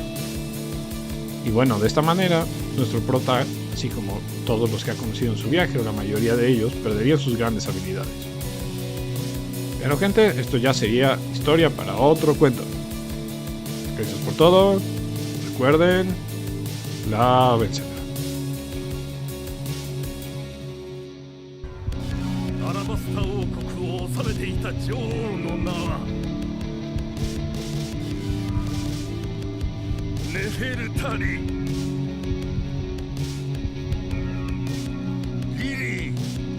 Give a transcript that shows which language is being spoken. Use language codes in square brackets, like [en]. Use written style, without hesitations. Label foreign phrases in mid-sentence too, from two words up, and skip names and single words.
[es] Y bueno, de esta manera, nuestro prota, así como todos los que ha conocido en su viaje, o la mayoría de ellos, perderían sus grandes habilidades. Pero gente, esto ya sería historia para otro cuento. Gracias por todo. Recuerden, la vencedora. [ja] アラバスタ王国を治めていた女王の名はネフェルタリリリー